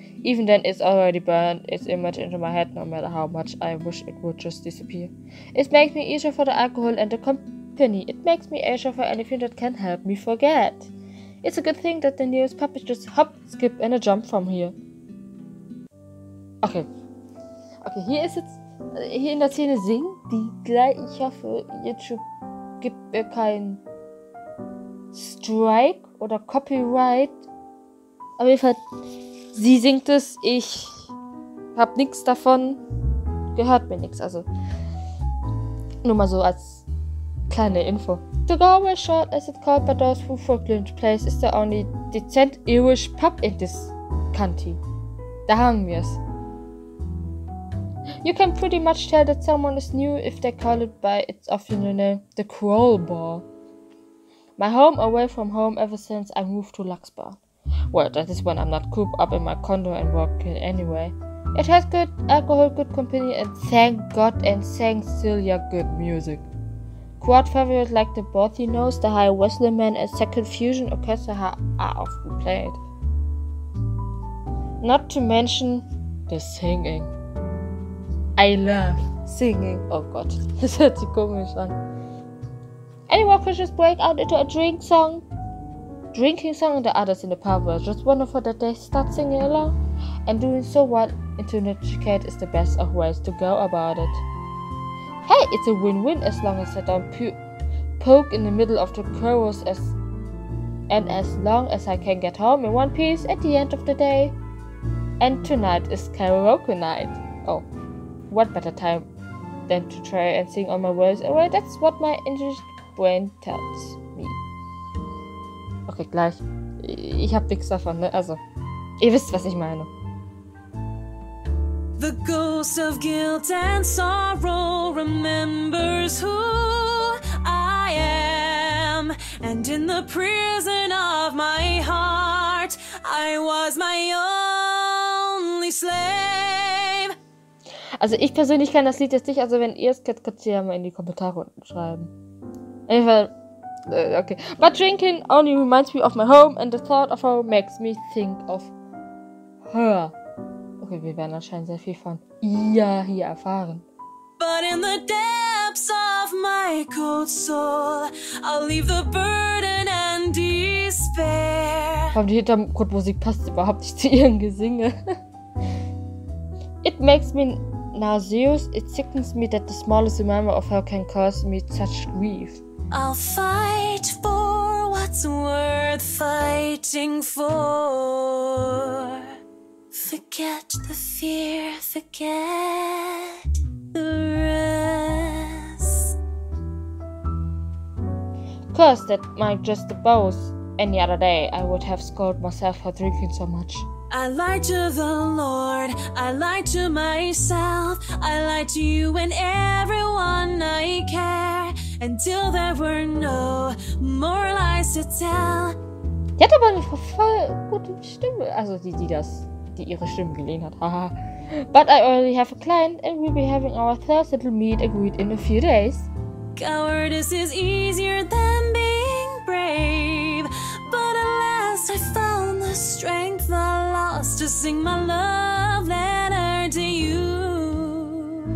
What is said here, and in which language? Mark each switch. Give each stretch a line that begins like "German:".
English: Even then, it's already burned its image into my head, no matter how much I wish it would just disappear. It makes me eager for the alcohol and the company. It makes me eager for anything that can help me forget. It's a good thing that the nearest pub is just hop, skip and a jump from here.
German: Okay, hier ist jetzt, hier in der Szene singt die gleich, ich hoffe, YouTube gibt mir keinen Strike oder Copyright. Auf jeden Fall, sie singt es, ich hab nichts davon, gehört mir nichts, also nur mal so als kleine Info.
English: The Galway Short, as it's called by those who frequent place, is the only decent Irish pub in this county.
German: Da haben wir's.
English: You can pretty much tell that someone is new if they call it by its official name, the Crawl Bar. My home away from home ever since I moved to Luxbar. Well, that is when I'm not cooped up in my condo and working anyway. It has good alcohol, good company, and thank God and thank Celia, good music. Quad favorites like the Bothy Nose, the High Wesleyman, and Second Fusion Orchestra are often played. Not to mention the singing. I love singing.
German: Oh Gott, das hört sich komisch an.
English: Anyone could just break out into a drinking song, and the others in the pub were just wonderful that they start singing along. And doing so while intoxicated is the best of ways to go about it. Hey, it's a win-win as long as I don't poke in the middle of the chorus as long as I can get home in one piece at the end of the day. And tonight is karaoke night. Oh, what better time than to try and sing all my words away? That's what my intelligent brain tells me.
German: Okay, gleich. Ich hab nichts davon, ne? Also, ihr wisst, was ich meine.
English: The ghost of guilt and sorrow remembers who I am, and in the prison of my heart, I was my only slave.
German: Also ich persönlich kann das Lied jetzt nicht, also wenn ihr es kennt, könnt ihr ja mal in die Kommentare unten schreiben. Okay.
English: But drinking only reminds me of my home, and the thought of her makes me think of her.
German: Okay, wir werden anscheinend sehr viel von ihr hier erfahren.
English: But in the depths of my cold soul, I'll leave the burden and despair.
German: Aber die Hintergrundmusik passt überhaupt nicht zu ihrem Gesinge.
English: It makes me nauseous. It sickens me that the smallest remember of her can cause me such grief. I'll fight for what's worth fighting for. Forget the fear, forget the rest. Cause that might just the both. Any other day, I would have scolded myself for drinking so much. I lied to the Lord, I lied to myself, I lied to you and everyone I care, until there were no more lies to tell.
German: Die hat aber eine voll gute Stimme. Also die ihre Stimme geliehen hat. Haha.
English: But I already have a client and we'll be having our first little meet agreed in a few days. Cowardice is easier than being brave, but at last I found the strength I lost to sing my love letter to you.